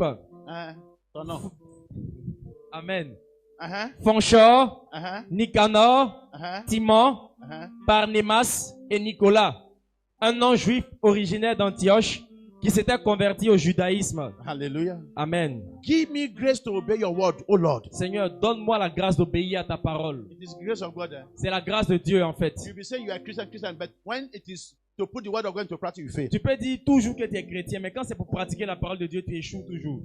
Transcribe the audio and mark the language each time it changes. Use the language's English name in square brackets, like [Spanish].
[French] Uh-huh. Ton nom. Amen. Uh-huh. Fanchor, Uh-huh. Nicanor, Uh-huh. Timon, Uh-huh. Barnémas et Nicolas, un non-juif originaire d'Antioche qui s'était converti au judaïsme. Hallelujah. Amen. [English] Give me grace to obey your word, oh Lord. [French] Seigneur, donne-moi la grâce d'obéir à ta parole. [English] It is grace of God. [French] C'est la grâce de Dieu en fait. [English] You be saying you are Christian, but when it is to put the word of God into practice, you fail. [French] Tu peux dire toujours que tu es chrétien, mais quand c'est pour pratiquer la parole de Dieu, tu échoues toujours.